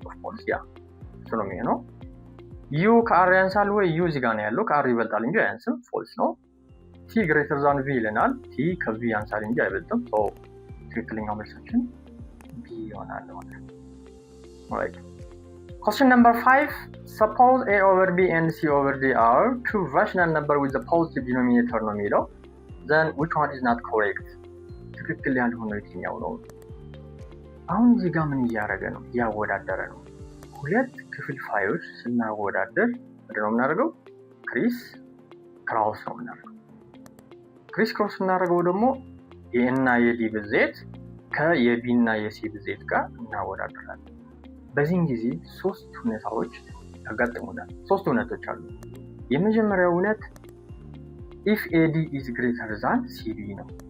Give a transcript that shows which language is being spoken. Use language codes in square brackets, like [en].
[am] of course ያ እሱ ነው የሚሆነው። U ከR ያንሳል ወይ? U እዚህ ጋር ነው ያለው ከR ይበልጣል እንጂ አያንስም። ፎልስ ነው። [en] T greater than V [am] ይለናል። T ከV ያንሳል እንጂ አይበልጥም። so ትክክለኛው መልሳችን B ይሆናል ማለት ነው። right. [en] Question number 5. Suppose A over B and C over D are two rational numbers with the positive denominator [am] ነው የሚለው. [en] Then which one is not correct? [am] ትክክል ያልሆነው የትኛው ነው? አሁን እዚህ ጋር ምን እያደረገ ነው? ያወዳደረ ነው። ሁለት ክፍልፋዮች ስናወዳደር ምንድነው የምናደርገው? ክሪስ ክሮስ ነው የምናደርገው። ክሪስ ክሮስ እናደርገው ደግሞ A እና የD ብዜት ከየB እና የC ብዜት ጋር እናወዳደራለን። በዚህን ጊዜ ሶስት ሁኔታዎች ያጋጥሙናል። ሶስት ሁኔታዎች አሉ። የመጀመሪያው ሁኔታ [en] if AD is greater than CB [am] ነው።